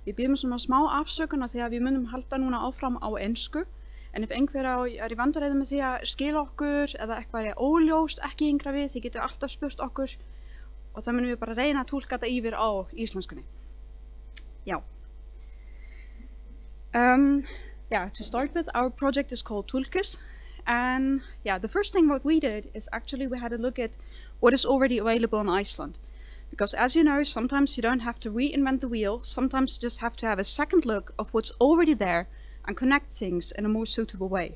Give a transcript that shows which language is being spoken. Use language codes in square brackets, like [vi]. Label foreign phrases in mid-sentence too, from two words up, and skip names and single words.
[is] Við byrjum svona smá afsökun af því að við munum halda núna áfram á ensku. En ef einhver er í vandræðum með því að skila okkur eða eitthvað er óljóst, ekki yngra við, þið getur alltaf spurt okkur og það munum við bara reyna að túlka þetta yfir á íslenskunni. Já. [en] Yeah, to start with, our project is called Tulkis. And yeah, the first thing what we did is actually we had a look at what is already available in Iceland. Because as you know, sometimes you don't have to reinvent the wheel, sometimes you just have to have a second look of what's already there and connect things in a more suitable way.